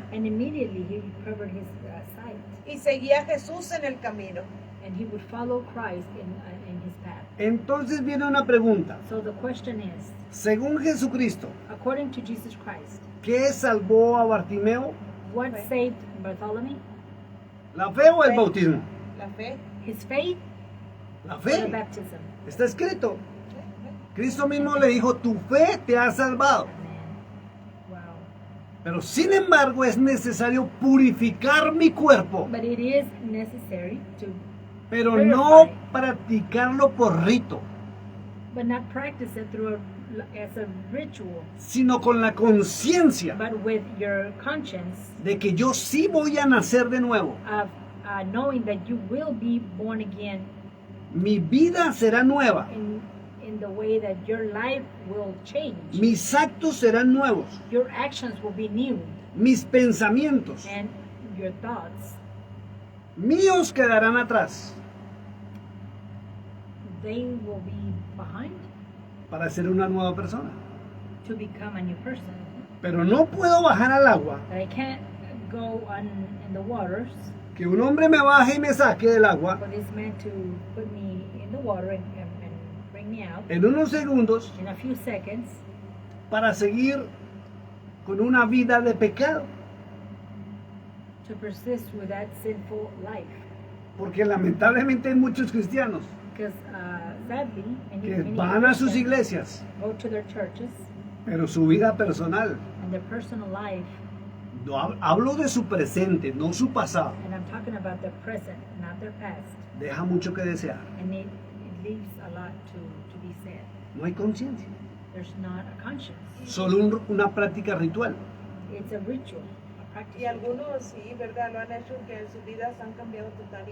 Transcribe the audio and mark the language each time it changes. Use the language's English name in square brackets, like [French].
[English] And immediately he recovered his sight. [Spanish] y seguía a Jesús en el camino. [English] And he would follow Christ in his path. [Spanish] Entonces viene una pregunta. [English] So the question is, [Spanish] Según Jesucristo, [English] according to Jesus Christ, [Spanish] ¿qué salvó a Bartimeo? [English] what Faith. saved Bartholomew? [Spanish] ¿La fe o el Fe. bautismo? La fe. [English] His faith [Spanish] La [English] or the [Spanish] fe. [English] baptism? [Spanish] Está escrito. Cristo mismo le dijo, tu fe te ha salvado. [English] Amen. Wow. [Spanish] Pero sin embargo es necesario purificar mi cuerpo, [English] But it is necessary to, [Spanish] pero no practicarlo por rito. [English] but not practice it through a as a ritual, [Spanish] sino con la conciencia [English] but with your conscience [Spanish] de que yo sí voy a nacer de nuevo. [English] of knowing that you will be born again [Spanish] Mi vida será nueva. [English] in the way that your life will change. [Spanish] Mis actos serán nuevos. [English] Your actions will be new, [Spanish] Mis pensamientos [English] and your thoughts, [Spanish] míos quedarán atrás [English] they will be behind [Spanish] para ser una nueva persona. [English] to become a new person. [Spanish] Pero no puedo bajar al agua, [English] But I can't go on in the waters [Spanish] que un hombre me baje y me saque del agua [English] for this man to put me in the water and bring me out [Spanish] en unos segundos [English] in a few seconds [Spanish] para seguir con una vida de pecado. [English] to persist with that sinful life. [Spanish] Porque lamentablemente hay muchos cristianos [English] Because sadly, [Spanish] que [English] many [Spanish] van a sus [English] Christians [Spanish] iglesias, [English] go to their churches [Spanish] pero su vida personal, [English] and their personal life, [Spanish] no hablo de su presente, no su pasado, [English] and I'm talking about their present, not their past, [Spanish] deja mucho que desear. [English] and it leaves a lot to be said. [Spanish] No hay conciencia, [English] There's not a conscience. [Spanish] solo una práctica ritual. [English] It's a ritual, a practice. [Spanish] Y algunos sí, ¿verdad? Lo han hecho que sus vidas han cambiado total y